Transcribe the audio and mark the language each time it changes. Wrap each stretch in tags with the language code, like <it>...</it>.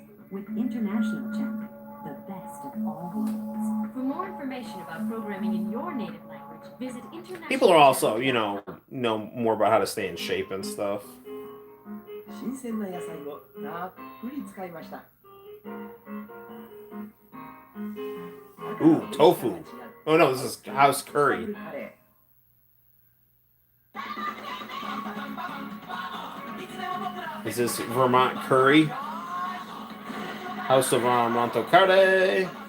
<en>With International Chat, the best of all worlds. For more information about programming in your native language, visit International. People are also, you know more about how to stay in shape and stuff.</en> <ja>新鮮な野菜をたっぷり使いました。</ja> <en>Ooh, tofu. Oh no, this is house curry. Is this Vermont curry? House of Monto Curry.</en>